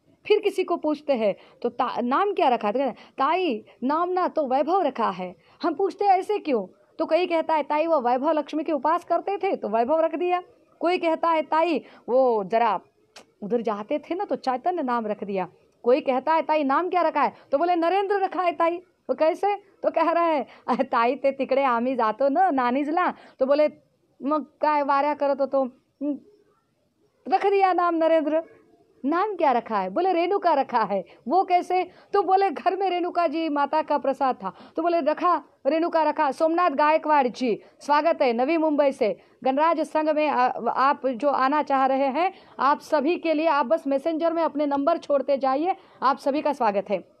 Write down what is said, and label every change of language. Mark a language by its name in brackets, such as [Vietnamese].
[Hindi] फिर किसी को पूछते हैं तो नाम क्या रखा है? ताई नाम ना तो वैभव रखा है। हम पूछते हैं ऐसे क्यों? तो कोई कहता है ताई वो वैभव लक्ष्मी के उपास करते थे तो वैभव रख दिया। कोई कहता है ताई वो जरा उधर जाते थे ना तो चैतन्य नाम रख दिया। कोई कहता है ताई नाम क्या रखा है? तो बोले नरेंद्र रखा है ताई। तो कैसे? तो कह रहा है ताई [Marathi] ते तिकडे आम्ही जातो ना नानीजला, [Hindi] तो बोले [Marathi] मग काय वाऱ्या करत होतो, [Hindi] रख दिया नाम नरेंद्र। नाम क्या रखा है? बोले रेणुका रखा है। वो कैसे? तो बोले घर में रेणुका जी माता का प्रसाद था तो बोले रखा, रेणुका रखा। सोमनाथ गायकवाड़ जी, स्वागत है नवी मुंबई से। गणराज संघ में आप जो आना चाह रहे हैं, आप सभी के लिए आप बस मैसेंजर में अपने नंबर छोड़ते जाइए, आप सभी का स्वागत है।